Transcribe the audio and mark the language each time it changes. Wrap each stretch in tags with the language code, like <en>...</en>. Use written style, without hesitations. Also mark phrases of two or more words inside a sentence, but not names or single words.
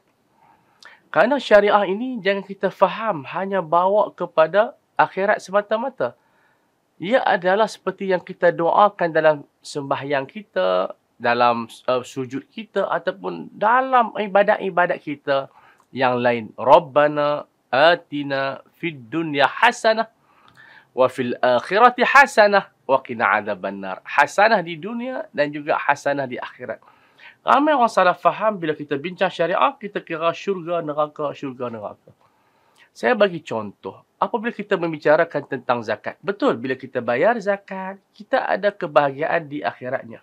<ms>Kerana syariah ini jangan kita faham hanya bawa kepada akhirat semata-mata. Ia adalah seperti yang kita doakan dalam sembahyang kita, dalam sujud kita ataupun dalam ibadat-ibadat kita yang lain.</ms> <ar>ربنا آتنا في الدنيا حسنة وفي الآخرة حسنة وقنا عذاب النار.</ar> <ms>Hasanah di dunia dan juga hasanah di akhirat. Ramai orang salah faham bila kita bincang syariah, kita kira syurga, neraka, syurga, neraka. Saya bagi contoh. Apabila kita membicarakan tentang zakat. Betul, bila kita bayar zakat, kita ada kebahagiaan di akhiratnya.</ms>